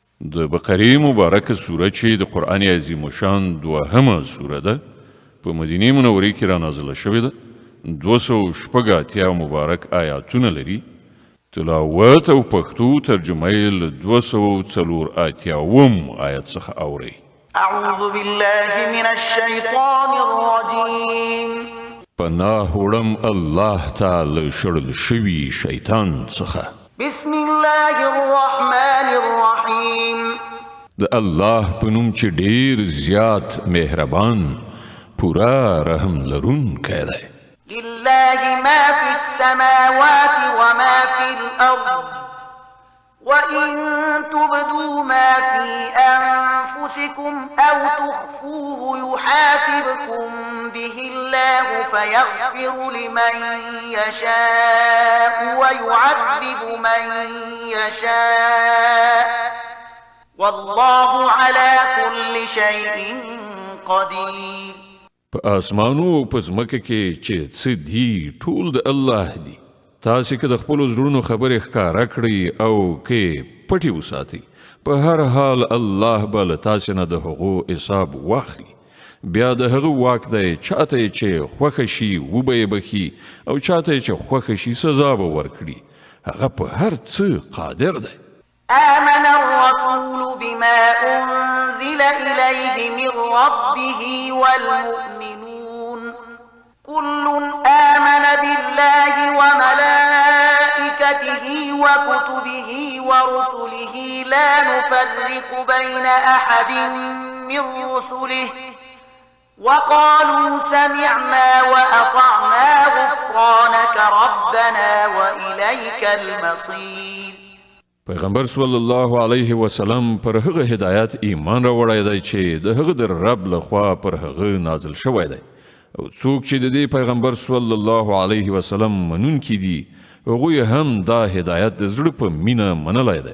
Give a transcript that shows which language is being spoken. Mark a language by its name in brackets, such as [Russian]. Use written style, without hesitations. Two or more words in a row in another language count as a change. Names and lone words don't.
[Pashto] د بقرې مبارکه سوره چې د قرآن عظیم الشان دوهمه سوره ده په مدینې منورې کې رانازله شوې ده 280 مبارک آیاتونه لري تلاوت او پښتو ترجمه یې له 284 آیت څخه اورئ [Arabic] أعوذ بالله من الشيطان الرجيم [Pashto] پناه وړم الله تعالی شړل شوي شیطان څخه [Arabic] بسم الله الرحمن الرحيم [Pashto] د الله په نوم چې ډیر زیات مهربان پورا رحم لرونکی دی [Arabic] لله ما في السماوات وما في الأرض وإن تبدوا ما في أنفسكم أو تخفوه يحاسبكم به الله فيغفر لمن يشاء ويعذب من يشاء والله على كل شيء قدير [Pashto] په آسمانو او په ځمکه کې چې څه دي ټول د الله دي تاسې که د خپلو زړونو خبرې ښکاره کړئ او که پټې وساتئ په هر حال الله به له تاسې نه د هغو حساب واخلي بیا د هغه واک دی چاته یې چې خوښه شي وبه یې بخي او چاته یې چې خوښه شي سزا به ورکړي هغه په هر څه قادر دی [Arabic] آمن الرسول بما أنزل إليه من ربه والمؤمنون كل آمن بالله وملائكته وكتبه ورسله لا نفرق بين أحد من رسله وقالوا سمعنا وأطعنا غفرانك ربنا وإليك المصير [Pashto] پیغمبر [Arabic] صلی الله علیه وسلم [Pashto] پر هغه هدایت ایمان راوړی دی چې د هغه د رب لخوا پر هغه نازل شوی دی او څوک چې د دې پیغمبر [Arabic] صلی الله علیه وسلم [Pashto] منونکي دي هغوی هم دا هدایت د زړه په مینه منلی دی